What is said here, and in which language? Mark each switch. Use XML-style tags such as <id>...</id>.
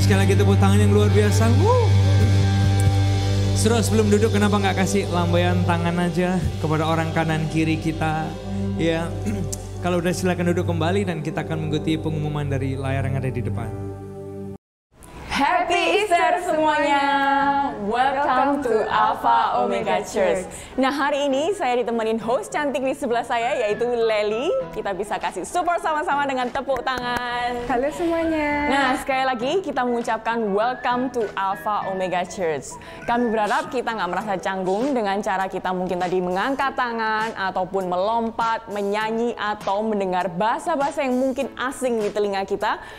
<id>Sekali lagi tepuk tangan yang luar biasa. Saudara, sebelum duduk kenapa nggak kasih lambaian tangan aja kepada orang kanan kiri kita. Ya, kalau udah silakan duduk kembali dan kita akan mengikuti pengumuman dari layar yang ada di depan.</id> <en>Happy Easter</en> <id>semuanya.</id> <en>Welcome to Alpha Omega Church.</en> <id>Nah, hari ini saya ditemenin host cantik di sebelah saya yaitu Lely. Kita bisa kasih support sama-sama dengan tepuk tangan. Halo semuanya. Nah, sekali lagi kita mengucapkan</id> <en>welcome to Alpha Omega Church.</en> <id>Kami berharap kita nggak merasa canggung dengan cara kita mungkin tadi mengangkat tangan ataupun melompat, menyanyi atau mendengar bahasa-bahasa yang mungkin asing di telinga kita.</id>